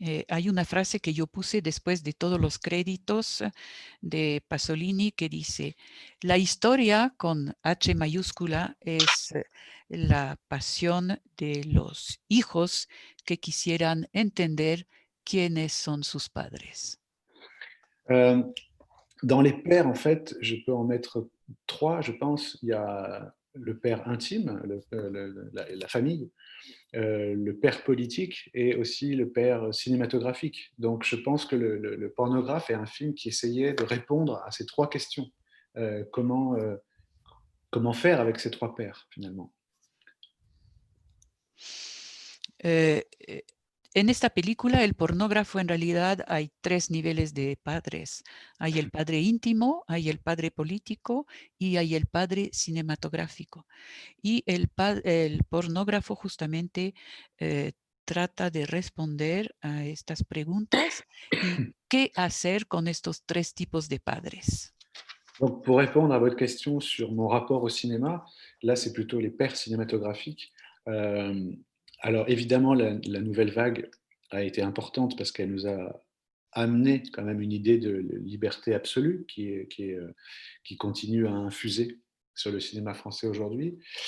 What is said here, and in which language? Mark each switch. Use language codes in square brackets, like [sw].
[es] Hay una frase que yo puse después de todos los créditos de Pasolini que dice, la historia con H mayúscula es la pasión de los hijos que quisieran entender quiénes son sus padres. [fr] Dans les pères, en fait, je peux en mettre trois, je pense. Il y a le père intime, la famille, le père politique et aussi le père cinématographique. Donc, je pense que le Pornographe est un film qui essayait de répondre à ces trois questions. Comment faire avec ces trois pères, finalement? [es] En esta película, el pornógrafo, en realidad hay tres niveles de padres. Hay el padre íntimo, hay el padre político y hay el padre cinematográfico. Y el pornógrafo justamente trata de responder a estas preguntas y qué hacer con estos tres tipos de padres. [fr] Donc, pour répondre à votre question sur mon rapport au cinéma, là, c'est plutôt les pères cinématographiques. Alors, évidemment, la nouvelle vague a été importante parce qu'elle nous a amené quand même une idée de liberté absolue qui continue à infuser sur le cinéma français aujourd'hui.